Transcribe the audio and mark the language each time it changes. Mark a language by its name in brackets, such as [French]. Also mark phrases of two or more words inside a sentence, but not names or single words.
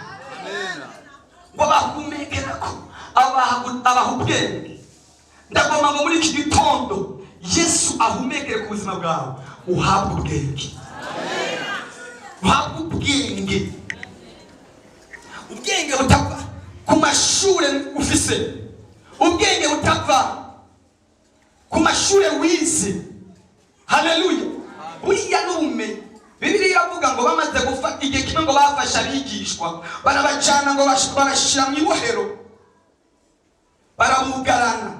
[Rundi] Ngo bahumekera ko abaha ubwenge. Ndagomba ngo muri iki gitondo Yesu ahumekere ku buzima bwawe, uhabwe ubwenge. Uhabwe ubwenge. Ubwenge butava ku mashure ufise, ubwenge butava ku mashure wize. Haleluya. Buriya n'ubumenyi. Bibiliya iravuga ngo bamaze gufata igihe kimwe ngo bafasha abigishwa barabacana ngo barashira mu ibohero, barabugarana.